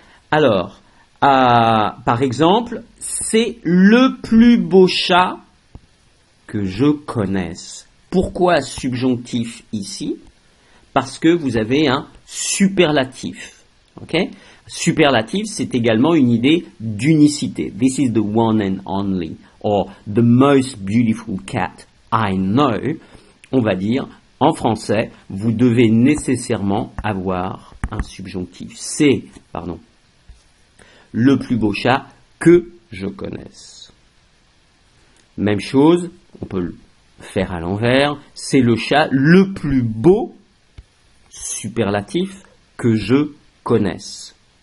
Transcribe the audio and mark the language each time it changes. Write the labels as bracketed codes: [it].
[fr] Alors, par exemple, c'est le plus beau chat que je connaisse. Pourquoi subjonctif ici? Parce que vous avez un superlatif. Okay? Superlatif, c'est également une idée d'unicité. [en] This is the one and only, or the most beautiful cat I know. [fr] On va dire, en français, vous devez nécessairement avoir un subjonctif. C'est, le plus beau chat que je connaisse. Même chose, on peut le faire à l'envers, c'est le chat le plus beau, superlatif, que je connaisse.